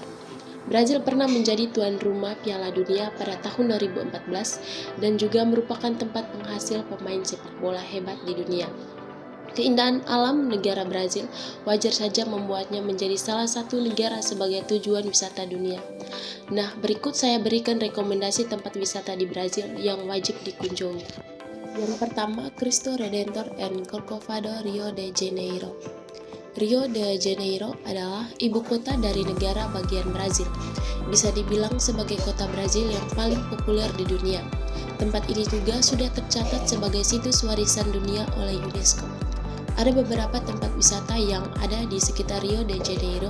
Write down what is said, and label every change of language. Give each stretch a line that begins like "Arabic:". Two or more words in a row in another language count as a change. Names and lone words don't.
Indonesian: Brazil pernah menjadi tuan rumah Piala Dunia pada tahun 2014 dan juga merupakan tempat penghasil pemain sepak bola hebat di dunia. Keindahan alam negara Brazil wajar saja membuatnya menjadi salah satu negara sebagai tujuan wisata dunia. Nah, berikut saya berikan rekomendasi tempat wisata di Brazil yang wajib dikunjungi. Yang pertama, Cristo Redentor and Corcovado, Rio de Janeiro. Rio de Janeiro adalah ibu kota dari negara bagian Brazil. Bisa dibilang sebagai kota Brazil yang paling populer di dunia. Tempat ini juga sudah tercatat sebagai situs warisan dunia oleh UNESCO. Ada beberapa tempat wisata yang ada di sekitar Rio de Janeiro.